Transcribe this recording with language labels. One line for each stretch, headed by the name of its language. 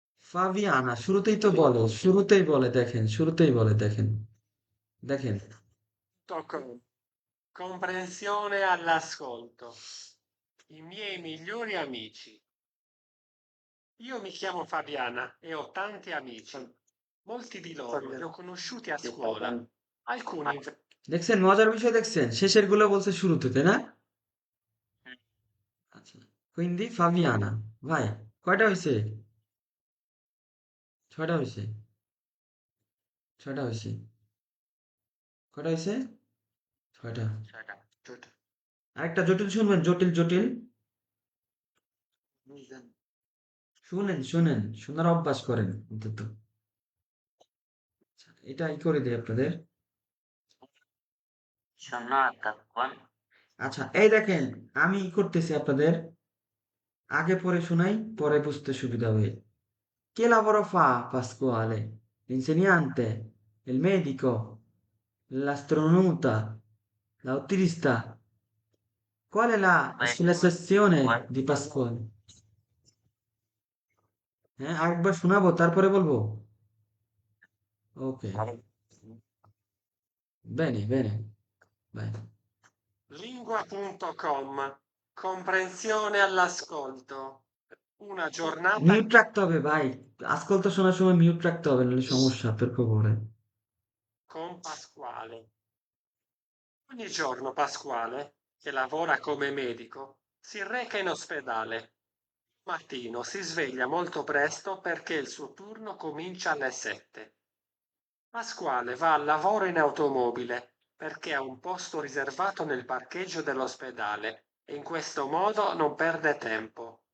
Bangla: Fabiana শুরুতেই তো বলো, শুরুতেই বলে দেখেন, শুরুতেই বলে দেখেন, দেখেন।
Italian: Con comprensione all'ascolto. I miei migliori amici. Io mi chiamo Fabiana e ho tanti amici. Molti di loro li ho conosciuti a scuola. Alcuni
Bangla: দেখছেন মজার বিষয়, দেখছেন শেষের গুলো বলছে শুরুতে, তাই না? আচ্ছা,
Italian: quindi
Bangla: ফাবিয়ানা। ভাই, কয়টা হয়েছে? ছয়টা হয়েছে, ছয়টা হয়েছে, কয়টা হয়েছে? ছয়টা। আরেকটা জটিল শুনবেন, জটিল জটিল শুনেন, শুনেন, শোনার অভ্যাস করেন অন্তত। আচ্ছা, এটা ই করে দিই আপনাদের। আচ্ছা, এই দেখেন, আমি ই করতেছি আপনাদের, আগে পরে শোনাই, পরে বুঝতে সুবিধা হবে।
Italian: Che lavoro fa Pasquale? L'insegnante, il medico, l'astronauta, l'autista. Qual è la specializzazione di Pasquale?
Bangla: হ্যাঁ, আরেকবার শোনাবো তারপরে বলবো। ওকে,
Italian: bene, bene, vai. Lingua.com. Comprensione all'ascolto. Una giornata
Bangla: mute রাখতে হবে ভাই, আজকাল তো শোনার সময় মিউট রাখতে হবে, নাহলে সমস্যা
Italian: per favore. con Pasquale. Ogni giorno Pasquale, che lavora come medico, si reca in ospedale. Mattino si sveglia molto presto perché il suo turno comincia alle 7. Pasquale va al lavoro in automobile perché ha un posto riservato nel parcheggio dell'ospedale e in questo modo non perde tempo.